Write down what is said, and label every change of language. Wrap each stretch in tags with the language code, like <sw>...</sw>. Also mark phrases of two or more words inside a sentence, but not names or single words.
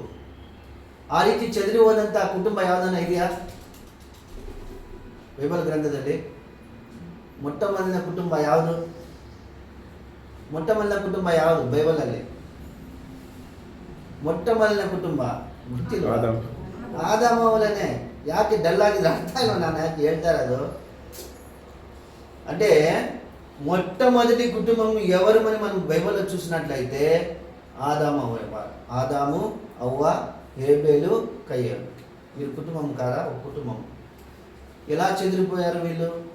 <kn>ಆ ರೀತಿ ಚೆದರಿ ಹೋದಂಥ ಕುಟುಂಬ ಯಾವುದನ್ನ ಇದೆಯಾ ಬೈಬಲ್ ಗ್ರಂಥದಲ್ಲಿ? ಮೊಟ್ಟ ಮೊದಲನೇ ಕುಟುಂಬ ಯಾವುದು? ಮೊಟ್ಟ ಮೊದಲನೇ ಕುಟುಂಬ ಯಾವುದು ಬೈಬಲಲ್ಲಿ? ಮೊಟ್ಟ ಮೊದಲನೇ ಕುಟುಂಬ ಗೊತ್ತಿಲ್ಲ, ಆದಾಮ ಅವಲನೆ. ಯಾಕೆ ಡಲ್ ಆಗಿದ್ರೆ ಅರ್ಥ ಇಲ್ಲ ನಾನು ಯಾಕೆ ಹೇಳ್ತಾ ಇರೋದು</kn> <te>అంటే మొట్టమొదటి కుటుంబం ఎవరమని మనం బైబిల్లో చూసినట్లయితే ఆదాము అవ్వ హేబేలు కయ్యేలు. వీరు కుటుంబం కాదా? ఒక కుటుంబం. ఎలా చెదిరిపోయారు వీళ్ళు?</te>